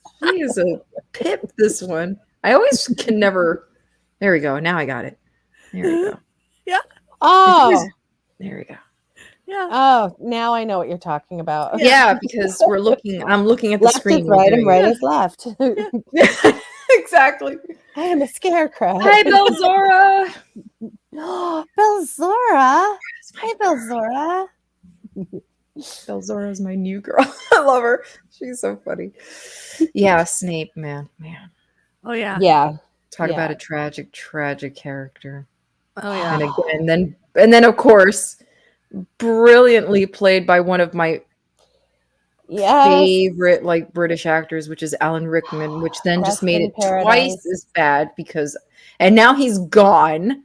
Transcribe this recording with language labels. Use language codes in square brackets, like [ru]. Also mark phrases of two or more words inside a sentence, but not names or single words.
[en] She is a pip, this one. I always can never. There we go. Now I got it. There we go. Yeah. Oh. There we go. Yeah. Oh, now I know what you're talking about. Yeah, because I'm looking at the Left screen. is right and right is left. Exactly. I am a scarecrow. Hi, Belzora. Belzora. Hi, Belzora. Belzora's my new girl. I love her. She's so funny. Yeah, Snape, man. Oh yeah. Yeah. Talk about a tragic character. Oh yeah. And again, then of course, brilliantly played by one of my favorite like British actors, which is Alan Rickman, which then just made it twice as bad and now he's gone.